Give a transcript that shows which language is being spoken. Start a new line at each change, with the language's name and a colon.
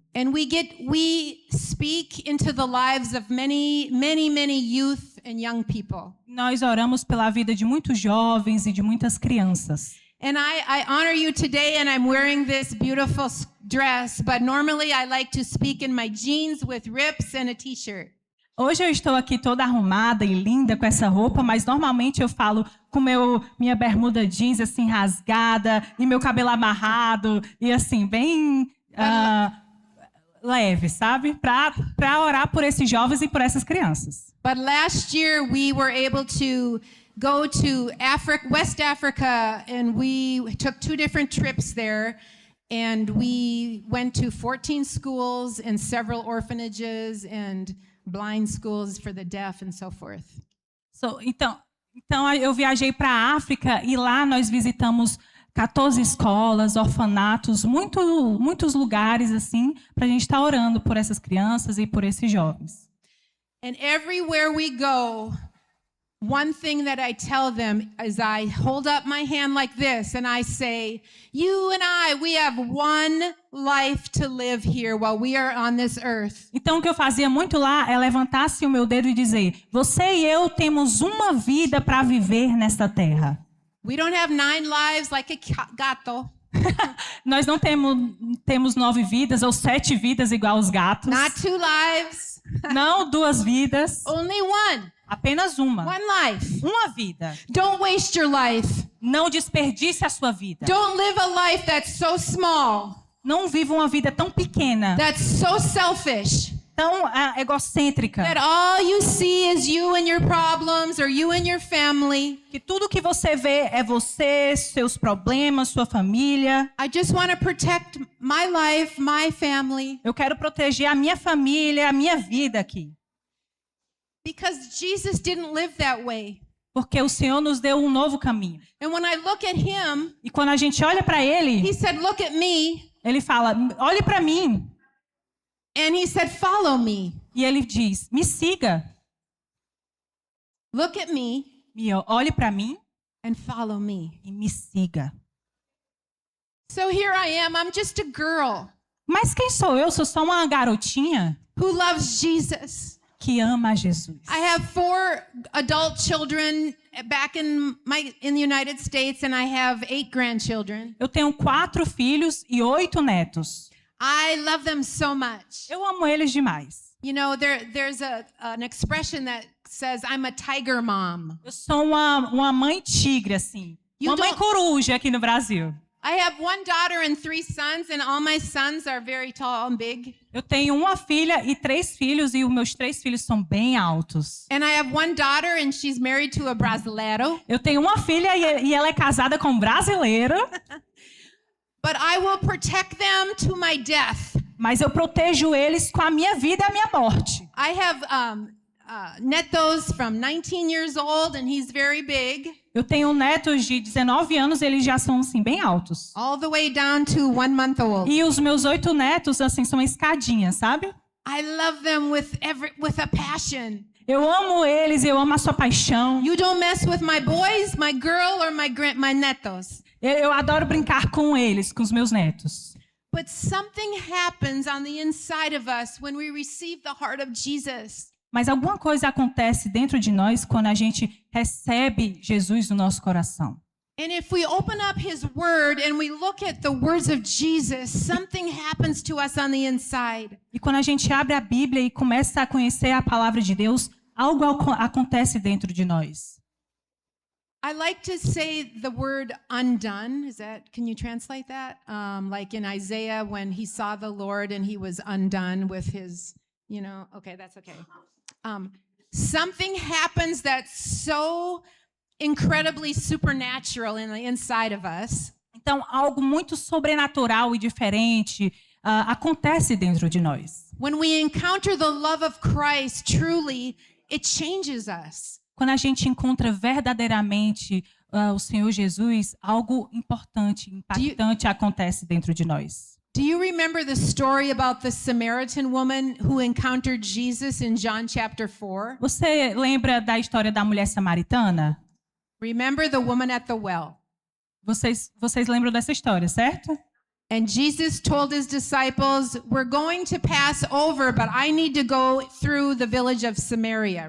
English: And we speak into the lives of many youth and young people.
Portuguese: Nós oramos pela vida de muitos jovens e de muitas crianças.
English: And I honor you today, and I'm wearing this beautiful dress, but normally I like to speak in my jeans with rips and a t-shirt.
Portuguese: Hoje eu estou aqui toda arrumada e linda com essa roupa, mas normalmente eu falo com minha bermuda jeans assim rasgada e meu cabelo amarrado e assim bem leve, sabe? Para orar por esses jovens e por essas crianças.
English: But last year we were able to go to West Africa, and we took 2 different trips there, and we went to 14 schools and several orphanages and blind schools for the deaf and so forth.
Portuguese: Então eu viajei para a África e lá nós visitamos 14 escolas, orfanatos, muitos lugares assim, para a gente estar orando por essas crianças e por esses jovens.
English: And everywhere we go, one thing that I tell them is I hold up my hand like this and I say, you and I, we have one life to live here while we are on this earth.
Portuguese: Então o que eu fazia muito lá é levantar assim o meu dedo e dizer: você e eu temos uma vida para viver nesta terra.
English: We don't have 9 lives like a gato.
Portuguese: Nós não temos 9 vidas ou 7 vidas igual os gatos.
English: Not 2 lives.
Portuguese: Não 2 vidas.
English: Only one.
Portuguese: Apenas uma.
English: One life.
Portuguese: Uma vida.
English: Don't waste your life.
Portuguese: Não desperdice a sua vida.
English: Don't live a life that's so small,
Portuguese: Não viva uma vida tão pequena,
English: that's so selfish,
Portuguese: tão egocêntrica,
English: that all you see is you and your problems or you and your family.
Portuguese: que tudo que você vê é você, seus problemas, sua família.
English: I just want to protect my life, my family.
Portuguese: Eu quero proteger a minha família, a minha vida aqui.
English: Because Jesus didn't live that way.
Portuguese: Porque o Senhor nos deu um novo caminho.
English: And when I look at him,
Portuguese: E quando a gente olha para Ele,
English: he said, look at me.
Portuguese: Ele fala: olhe para mim.
English: And he said, follow me.
Portuguese: E Ele diz: me siga.
English: Look at me
Portuguese: Olhe para mim
English: and follow me.
Portuguese: e me siga.
English: So here I am. I'm just a girl
Portuguese: Mas quem sou eu? Sou só uma garotinha
English: who loves Jesus.
Portuguese: que ama a Jesus.
English: I have 4 adult children back in the United States, and I have 8 grandchildren.
Portuguese: Eu tenho 4 filhos e 8 netos.
English: I love them so much.
Portuguese: Eu amo eles demais.
English: You know, there's an expression that says, I'm a tiger mom.
Portuguese: Eu sou uma mãe tigre, assim.
English: You
Portuguese: Uma mãe
English: don't-
Portuguese: coruja aqui no Brasil.
English: I have one daughter and 3 sons, and all my sons are very tall and big.
Portuguese: Eu tenho uma filha e 3 filhos, e os meus 3 filhos são bem altos.
English: And I have one daughter, and she's married to a brasileiro.
Portuguese: Eu tenho uma filha e ela é casada com um brasileiro,
English: But I will protect them to my death.
Portuguese: mas eu protejo eles com a minha vida e a minha morte.
English: I have netos from 19 years old, and he's very big,
Portuguese: Eu tenho netos de 19 anos, eles já são assim bem altos.
English: all the way down to 1 month old.
Portuguese: E os meus 8 netos assim são escadinhas, sabe?
English: I love them with a passion.
Portuguese: Eu amo eles, eu amo a sua paixão.
English: You don't mess with my boys, my girl, or my netos.
Portuguese: Eu adoro brincar com eles, com os meus netos.
English: But something happens on the inside of us when we receive the heart of Jesus.
Portuguese: Mas alguma coisa acontece dentro de nós quando a gente recebe Jesus no nosso coração.
English: And if we open up his word and we look at the words of Jesus, something happens to us on the inside.
Portuguese: E quando a gente abre a Bíblia e começa a conhecer a palavra de Deus, algo acontece dentro de nós.
English: I like to say the word undone. Can you translate that? Like in Isaiah when he saw the Lord and he was undone with his, okay, that's okay. Something happens that's so incredibly supernatural in the inside of us.
Portuguese: Então, algo muito sobrenatural e diferente acontece dentro de nós.
English: When we encounter the love of Christ, truly, it changes us.
Portuguese: Quando a gente encontra verdadeiramente o Senhor Jesus, algo importante, impactante acontece dentro de nós.
English: Do you remember the story about the Samaritan woman who encountered Jesus in John chapter 4?
Portuguese: Você lembra da história da mulher samaritana?
English: Remember the woman at the well.
Portuguese: Vocês lembram dessa história, certo?
English: And Jesus told his disciples, we're going to pass over, but I need to go through the village of Samaria.